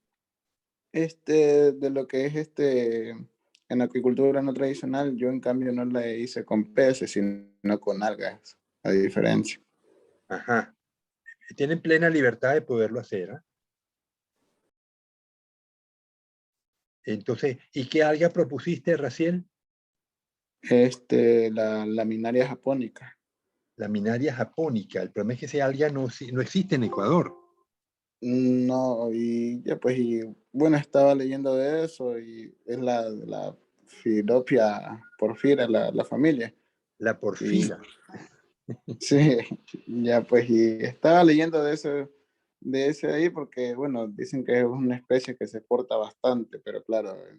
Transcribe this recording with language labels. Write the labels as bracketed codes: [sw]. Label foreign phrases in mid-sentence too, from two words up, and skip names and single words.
[es] De lo que es en acuicultura no tradicional, yo en cambio no la hice con peces, sino con algas, a diferencia. Ajá. Tienen plena libertad de poderlo hacer, ¿eh? Entonces, ¿y qué alga propusiste, Raciel? La laminaria japónica. Laminaria japónica. El problema es que esa alga no existe en Ecuador. No, y ya pues, y bueno, estaba leyendo de eso y es la Philophia porfira, la familia. La porfira. Sí, ya pues, y estaba leyendo de ese ahí porque, bueno, dicen que es una especie que se porta bastante, pero claro.